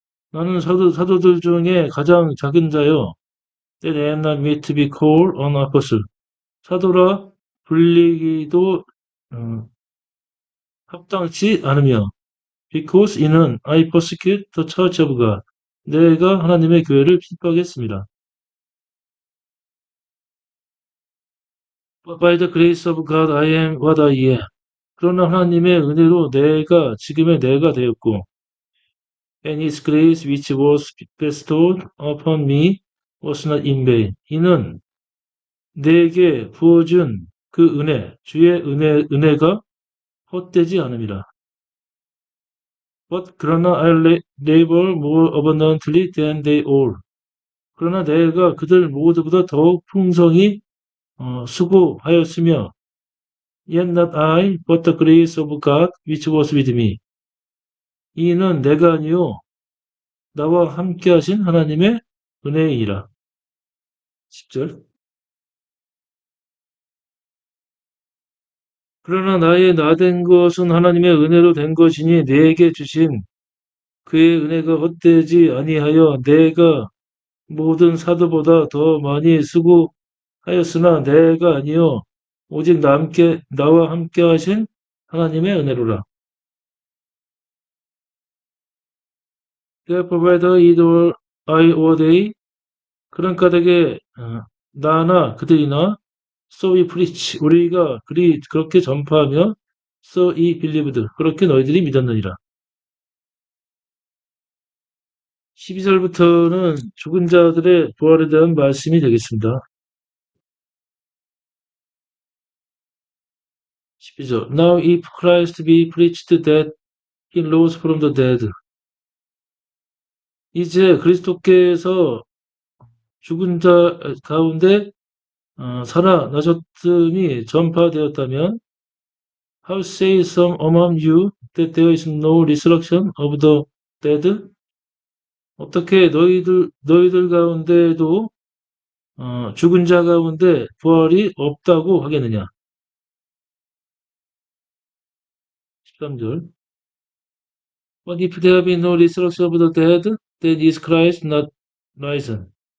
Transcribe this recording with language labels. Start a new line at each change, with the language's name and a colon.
Korean: 나는 사도들 중에 가장 작은 자요.
English: That I am not meet to be called an apostle.
Korean: 사도라 불리기도 합당치 않으며
English: because 이는 I persecute the church of God.
Korean: 내가 하나님의 교회를 핍박했습니다.
English: But by the grace of God I am what I am.
Korean: 그러나 하나님의 은혜로 내가 지금의 내가 되었고
English: and his grace which was bestowed upon me was not in vain.
Korean: 이는 내게 부어준 그 은혜, 주의 은혜가 헛되지 않음이라.
English: But 그러나 I labor more abundantly than they all.
Korean: 그러나 내가 그들 모두보다 더욱 풍성히 수고하였으며
English: Yet not I, but the grace of God which was with me.
Korean: 이는 내가 아니요 나와 함께 하신 하나님의 은혜이라. 10절. 그러나 나의 나된 것은 하나님의 은혜로 된 것이니 내게 주신 그의 은혜가 헛되지 아니하여 내가 모든 사도보다 더 많이 수고하였으나 내가 아니요 오직 나와 함께 하신 하나님의 은혜로라.
English: Therefore whether either I or they
Korean: 그러니까 되게 나나 그들이나
English: so we preach
Korean: 우리가 그렇게 전파하며
English: so he believed
Korean: 그렇게 너희들이 믿었느니라. 12절부터는 죽은 자들의 부활에 대한 말씀이 되겠습니다.
English: 12절 Now if Christ be preached that he rose from the dead
Korean: 이제 그리스도께서 죽은 자 가운데 살아나셨음이 전파되었다면
English: How say some among you that there is no resurrection of the dead?
Korean: 어떻게 너희들 가운데도 죽은 자 가운데 부활이 없다고 하겠느냐?
English: 13절 But if there be no resurrection of the dead, then is Christ not risen.